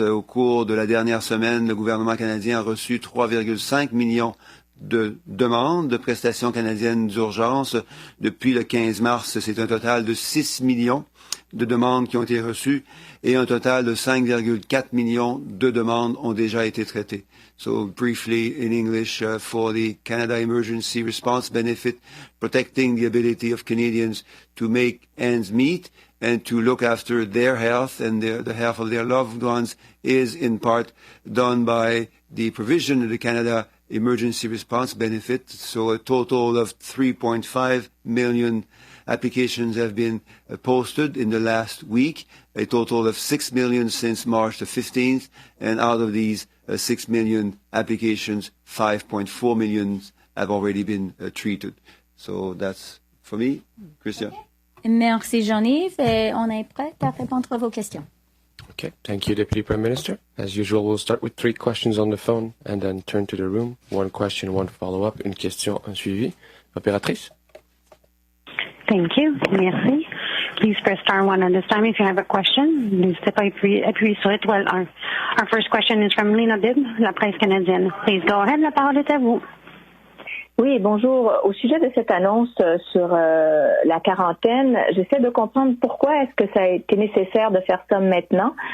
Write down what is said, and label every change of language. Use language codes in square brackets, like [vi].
[fr] Au cours de la dernière semaine, le gouvernement canadien a reçu 3,5 millions de demandes de prestations canadiennes d'urgence. Depuis le 15 mars, c'est un total de 6 millions de demandes qui ont été reçues et un total de 5,4 millions de demandes ont déjà été traitées. [en] So briefly in English, for the Canada Emergency Response Benefit, protecting the ability of Canadians to make ends meet and to look after their health and the health of their loved ones is in part done by the provision of the Canada Emergency Response Benefit. So a total of 3.5 million applications have been posted in the last week, a total of 6 million since March the 15th, and out of these 6 million applications, 5.4 million have already been treated. So that's for me. Christian. Okay. [fr] Merci Jean-Yves et on est prêt à répondre à vos questions. [en] Okay, thank you, Deputy Prime Minister. As usual, we'll start with 3 questions on the phone and then turn to the room. 1 question, 1 follow-up, [fr] une question, un suivi. Opératrice? [en] Thank you. Merci. Please press star 1 at this time if you have a question. [fr] N'hésitez pas à appuyer sur étoile 1. [en] Our first question is from Lena Bibb, La Presse canadienne. Please go ahead, [fr] la parole est à vous. Oui, bonjour. Au sujet de cette annonce sur la quarantaine, j'essaie de comprendre pourquoi est-ce que ça a été nécessaire de faire ça maintenant.